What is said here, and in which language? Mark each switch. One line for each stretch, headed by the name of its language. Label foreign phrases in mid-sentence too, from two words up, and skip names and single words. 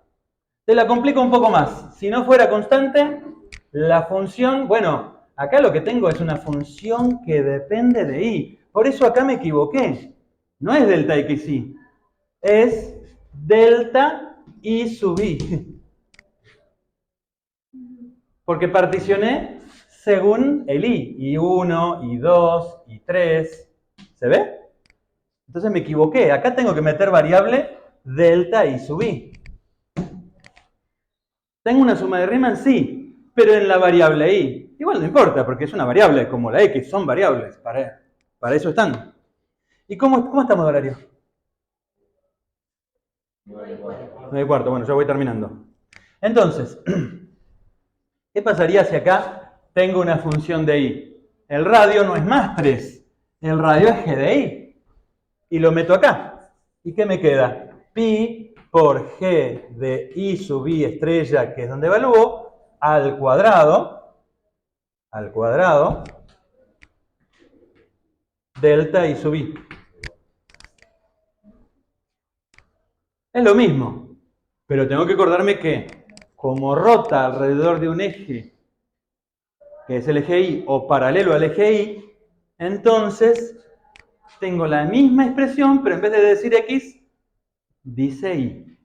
Spanish: Te la complico un poco más. Si no fuera constante, la función, bueno, acá lo que tengo es una función que depende de y. Por eso acá me equivoqué. No es delta xy, es delta y sub i. Porque particioné según el i. I1, I2, I3. ¿Se ve? Entonces me equivoqué. Acá tengo que meter variable delta y sub i. ¿Tengo una suma de Riemann? Sí, pero en la variable i. Igual no importa, porque es una variable, como la x, son variables. Para eso están. ¿Y cómo estamos de horario? 9:15. Bueno, ya voy terminando. Entonces, ¿qué pasaría si acá tengo una función de i? El radio no es más 3. El radio es g de i. Y lo meto acá. ¿Y qué me queda? Pi por g de i sub i estrella, que es donde evalúo, al cuadrado, delta i sub i. Es lo mismo, pero tengo que acordarme que como rota alrededor de un eje, que es el eje y, o paralelo al eje y, entonces tengo la misma expresión, pero en vez de decir x, dice y.